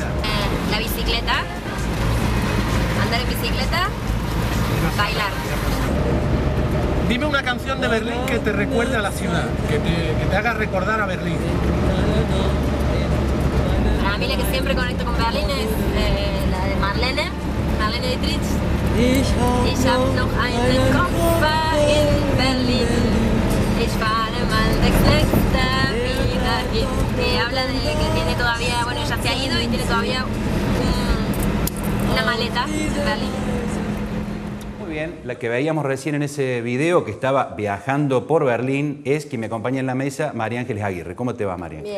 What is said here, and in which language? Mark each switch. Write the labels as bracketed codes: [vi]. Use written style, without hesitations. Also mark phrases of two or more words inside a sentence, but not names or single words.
[es] La bicicleta, andar en bicicleta, bailar. Dime una canción de Berlín que te recuerde a la ciudad, que te haga recordar a Berlín. Para mí la que siempre conecto con Berlín es la de Marlene Dietrich. [de] Ich hab noch einen Koffer in Berlin. Ich fahre mal nächste wieder hin. [es] Que habla de que tiene todavía, bueno, ya se ha ido y tiene todavía una maleta en Berlín. Muy bien, la que veíamos recién en ese video que estaba viajando por Berlín es quien me acompaña en la mesa, María Ángeles Aguirre. ¿Cómo te va, María Ángeles?